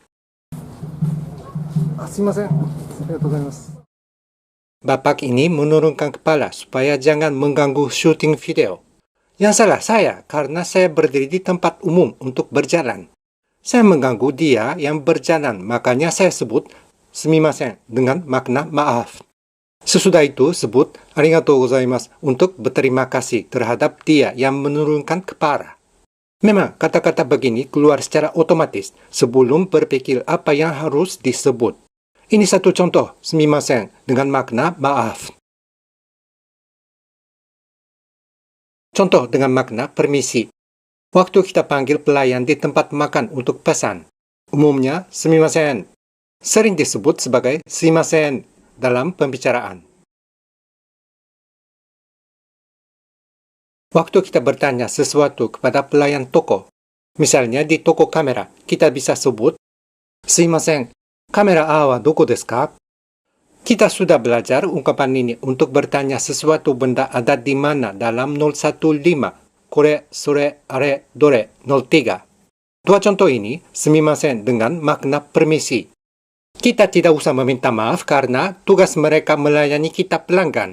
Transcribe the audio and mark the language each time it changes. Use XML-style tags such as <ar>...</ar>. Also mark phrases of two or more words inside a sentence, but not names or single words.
<id>Bapak ini menurunkan kepala supaya jangan mengganggu syuting video. Yang salah saya karena saya berdiri di tempat umum untuk berjalan. Saya mengganggu dia yang berjalan, makanya saya sebut sumimasen dengan makna maaf. Sesudah itu sebut</id> <ja>ありがとうございます</ja> <id>untuk berterima kasih terhadap dia yang menurunkan kepala. Memang kata-kata begini keluar secara otomatis sebelum berpikir apa yang harus disebut. Ini satu contoh sumimasen dengan makna maaf. Contoh dengan makna permisi. Waktu kita panggil pelayan di tempat makan untuk pesan, umumnya sumimasen sering disebut sebagai sumimasen dalam pembicaraan. Waktu kita bertanya sesuatu kepada pelayan toko, misalnya di toko kamera, kita bisa sebut,</id> <ja>"すみません、カメラAはどこですか?"</ja> <id>Kita sudah belajar ungkapan ini untuk bertanya sesuatu benda ada di mana dalam 015,</id> <ja>これ、それ、あれ、どれ,</ja> <id>03. Dua contoh ini, sumimasen dengan makna permisi. Kita tidak usah meminta maaf karena tugas mereka melayani kita pelanggan.</id>